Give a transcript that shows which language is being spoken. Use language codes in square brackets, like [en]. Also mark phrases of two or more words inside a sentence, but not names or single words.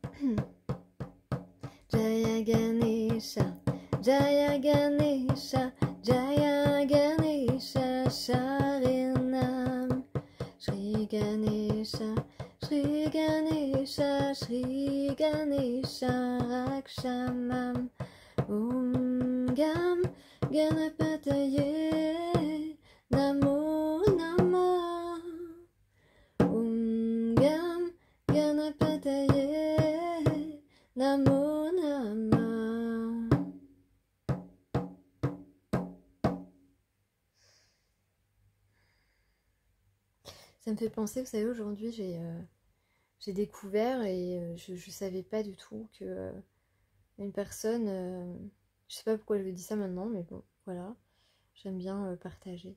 [sa] Jaya Ganesha, Jaya Ganesha, Jaya Ganesha Sharinam Shri Ganesha Shri Ganesha Shri Ganesha Rakshamam Gam Ganapataye Namo Namah Gam Ganapataye Namo Namah. [fr] Ça me fait penser, vous savez, aujourd'hui j'ai découvert et je savais pas du tout que une personne, je sais pas pourquoi je vous dis ça maintenant, mais bon, voilà, j'aime bien partager.